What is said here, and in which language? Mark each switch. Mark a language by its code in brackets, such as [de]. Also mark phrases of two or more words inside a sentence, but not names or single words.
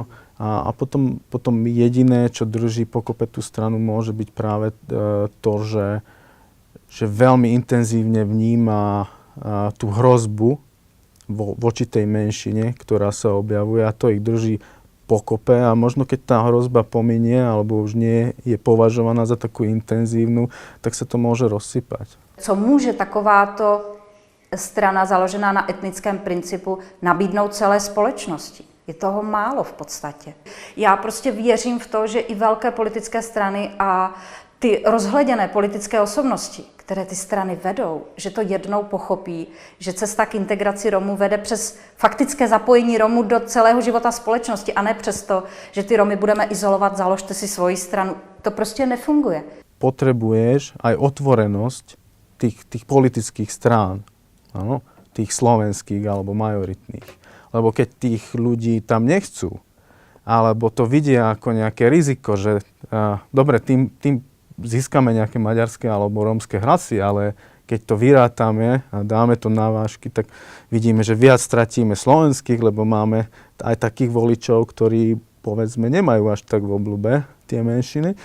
[sk] A potom jediné, čo drží pokope tú stranu, môže byť práve to, že veľmi intenzívne vníma tú hrozbu voči tej menšine, ktorá sa objavuje, a to ich drží pokope, a možno keď tá hrozba pominie alebo už nie je považovaná za takú intenzívnu, tak sa to môže rozsypať. [cs] Co může takováto strana založená na etnickém principu nabídnout celé společnosti? Je toho málo v podstatě. Já prostě věřím v to, že i velké politické strany a ty rozhleděné politické osobnosti, které ty strany vedou, že to jednou pochopí, že cesta k integraci Romů vede přes faktické zapojení Romů do celého života společnosti a ne přes to, že ty Romy budeme izolovat, založte si svoji stranu. To prostě nefunguje. [sk] Potrebuješ aj otvorenosť tých politických strán, áno, tých slovenských alebo majoritných. Lebo keď tých ľudí tam nechcú, alebo to vidia ako nejaké riziko, že dobre, tým získame nejaké maďarské alebo rómske hlasy, ale keď to vyrátame a dáme to na vážky, tak vidíme, že viac stratíme slovenských, lebo máme aj takých voličov, ktorí, povedzme, nemajú až tak v obľúbe tie menšiny.